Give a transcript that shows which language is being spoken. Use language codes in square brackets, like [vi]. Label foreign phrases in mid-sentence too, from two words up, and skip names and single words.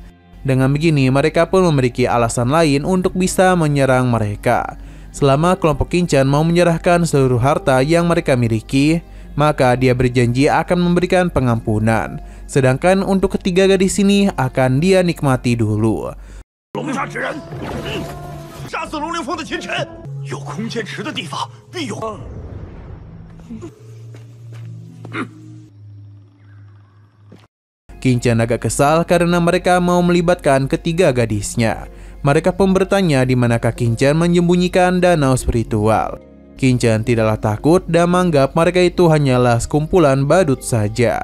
[id] Dengan begini mereka pun memiliki alasan lain untuk bisa menyerang mereka. Selama kelompok Qingchen mau menyerahkan seluruh harta yang mereka miliki, maka dia berjanji akan memberikan pengampunan. Sedangkan untuk ketiga gadis ini akan dia nikmati dulu. [zh] 龙杀之人，杀死龙凌风的秦尘，有空间池的地方必有。 [id] Qingchen agak kesal karena mereka mau melibatkan ketiga gadisnya. Mereka pun bertanya di manakah Qingchen menyembunyikan danau spiritual. Qingchen tidaklah takut dan menganggap mereka itu hanyalah sekumpulan badut saja.